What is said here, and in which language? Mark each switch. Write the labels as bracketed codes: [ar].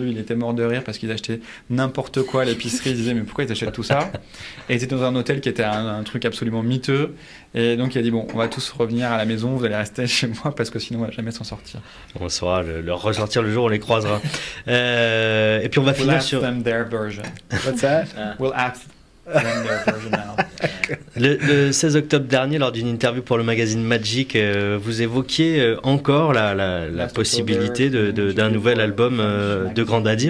[fr] Lui, il était mort de rire parce qu'ils achetaient n'importe quoi à l'épicerie. Ils disaient, mais pourquoi ils achètent tout ça? Et ils étaient dans un hôtel qui était un truc absolument miteux. Et donc il a dit, bon, on va tous revenir à la maison, vous allez rester chez moi parce que sinon on va jamais s'en sortir. On saura leur ressortir le jour où on les croisera. Et puis on va finir sur... [en] We'll ask them their version. What's that? We'll ask them their version now. [fr] Le 16 octobre dernier, lors d'une interview pour le magazine Magic, vous évoquiez encore la possibilité d'un nouvel album de Grand Daddy.